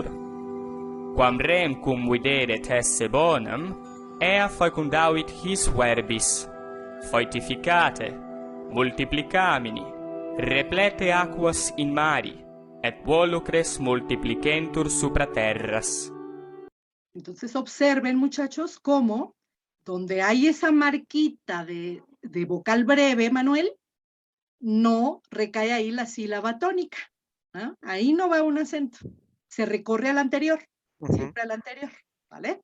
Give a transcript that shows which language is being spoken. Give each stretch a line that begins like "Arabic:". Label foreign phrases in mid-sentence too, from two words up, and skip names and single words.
Latin: Quam rem cum videret esse bonum, ea fecundavit his verbis, foetificate, multiplicamini, replete aquas in mari, et volucres multiplicentur supra terras.
Spanish: Entonces observen, muchachos, cómo donde hay esa marquita de vocal breve, Manuel, no recae ahí la sílaba tónica, ¿no? Ahí no va un acento, se recorre al anterior, siempre al anterior, ¿vale?